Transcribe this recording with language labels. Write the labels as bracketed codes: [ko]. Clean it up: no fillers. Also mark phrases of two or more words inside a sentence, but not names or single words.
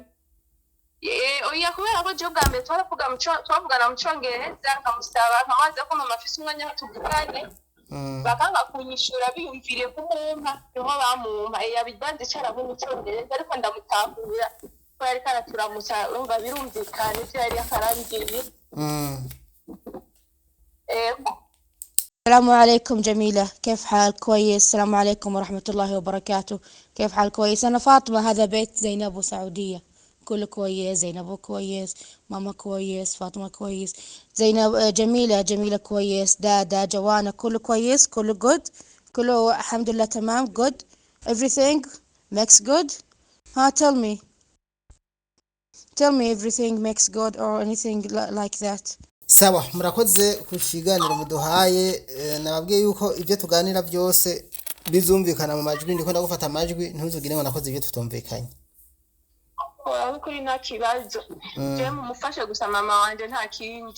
[rn] Oya kubera ko je bwa mbere twavugana mu Cyongereza nkamusaba nkamaze ko mama afise umwanya tuvugane. Bakanga kunyishura biyumvire kumumpa niho bamumpa yabibanze Cyarabu mu Cyongereza ariko ndamutahura ko yari karaturamutsa urumva birumvikana ivyo yari akarangiye. [ar] السلام عليكم جميلة، كيف حال؟ كويس. السلام عليكم ورحمة الله وبركاته، كيف حال؟ كويس. أنا فاطمة، هذا بيت زينب وسعودية، كله كويس. زينب كويس، ماما كويس، فاطمة كويس، زينب جميلة كويس، دادا جوانا كله كويس، كله good، كله الحمد لله تمام good. [en] everything makes good. tell me everything makes good or anything like that. [rn] Sawa, murakoze kushiganira muduhaye. Nababwiye yuko ibyo tuganira byose bizumvikana mu majwi, ndiko ndagufata amajwi ntuzugire ngo nakoze ibyo tutumvikanye. Kuri nta kibazo. Je mumufashe gusa mama wanje nta kindi.